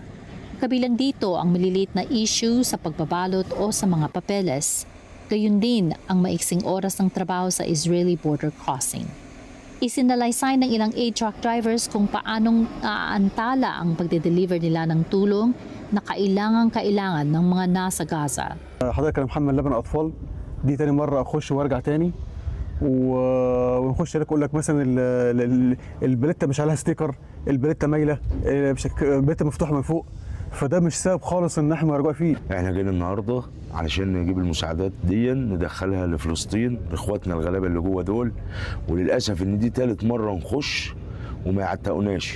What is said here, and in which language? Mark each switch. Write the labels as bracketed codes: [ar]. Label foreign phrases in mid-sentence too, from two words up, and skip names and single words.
[tl] Kabilang dito ang maliliit na issue sa pagbabalot o sa mga papeles. Gayun din ang maiksing oras ng trabaho sa [en] Israeli border crossing. [tl] Isinalaysay ng ilang [en] aid truck drivers [tl] kung paanong naaantala ang pagde-deliver nila ng tulong na kailangan ng mga nasa Gaza. [ar] حضرتك انا محمد لبن اطفال دي تاني مره اخش وارجع تاني ونخش هناك اقول لك مثلا البليته مش عليها ستيكر، البليته مايله، البليته مفتوحه من فوق، فده مش سبب خالص ان احنا نرجع فيه. احنا جينا النهارده علشان نجيب المساعدات دي ندخلها لفلسطين لاخواتنا الغلابه اللي جوه دول، وللاسف ان دي ثالث مره نخش وما يعتقوناش.